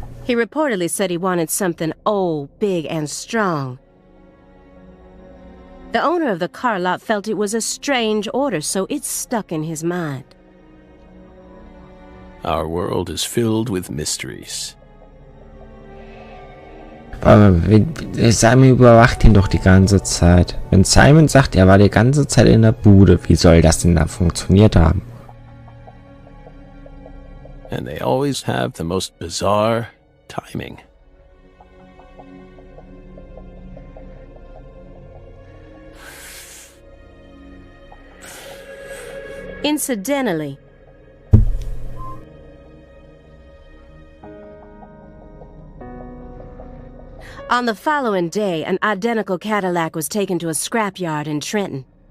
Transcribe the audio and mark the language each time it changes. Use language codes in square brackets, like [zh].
[en] He reportedly said he wanted something old, big, and strong. The owner of the car lot felt it was a strange order, so it stuck in his mind. Our world is filled with mysteries. [de] Aber Simon überwacht ihn doch die ganze Zeit. Wenn Simon sagt, er war die ganze Zeit in der Bude, wie soll das denn da funktioniert haben? [en] And they always have the most bizarre timing. Incidentally, on the following day, an identical Cadillac was taken to a scrapyard in Trenton.